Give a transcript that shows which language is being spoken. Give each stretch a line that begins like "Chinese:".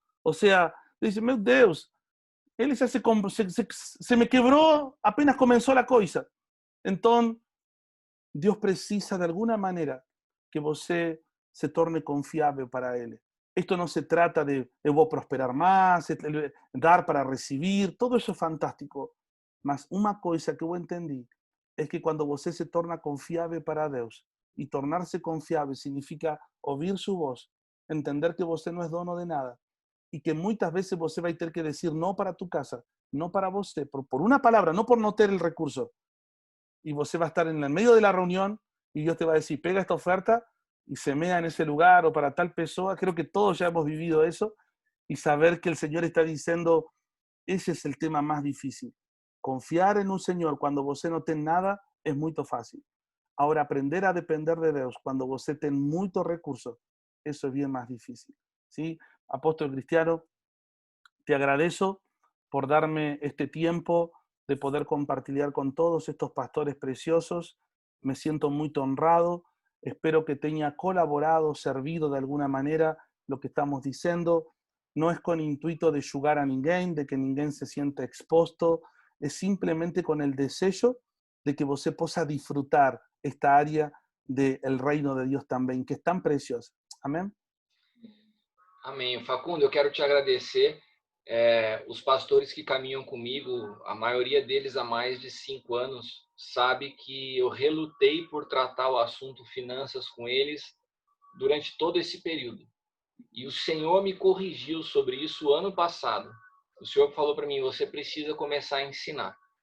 Spanish: O sea, dice,
Portuguese: meu Deus,
Spanish: él ya se me quebró apenas comenzó la cosa. Entonces, Dios precisa de alguna manera que vos se torne confiable para Él. Esto no se trata de
Portuguese: eu vou prosperar
Spanish: más, dar para recibir, todo eso es fantástico.
Portuguese: Mas uma coisa que eu entendi
Spanish: es que cuando você se torna confiable para Dios, y tornarse confiable significa oír su voz, entender que você no es dono de nada, y que muchas veces você vai ter que decir no para tu casa, no para você, por una palabra, no por no tener el recurso. Y você va a estar en el medio de la reunión y Dios te va a decir, pega esta oferta y semea en ese lugar o para tal persona. Creo que todos ya hemos vivido eso y saber que el Señor está diciendo, ese es el tema más difícil. Confiar en un Señor cuando você no ten nada es muy fácil. Ahora, aprender a depender de Dios cuando você ten muchos recursos, eso es bien más difícil. ¿Sí? Apóstol Cristiano, te agradezco por darme este tiempo de poder compartir con todos estos pastores preciosos. Me siento muy honrado. Espero que tenga colaborado, servido de alguna manera lo que estamos diciendo. No es con intuito de jugar a ninguém, de que ninguém se sienta expuesto. Es simplemente con el deseo de que você possa disfrutar esta área del reino de Dios también, que es tan preciosa. Amén.
Portuguese: Amém. Facundo, eu quero te agradecer. Os pastores que caminham comigo, a maioria deles há mais de 5 anos, sabe que eu relutei por tratar o assunto finanças com eles durante todo esse período. E o Senhor me corrigiu sobre isso ano passado. O Senhor falou para mim, você precisa começar a ensinar.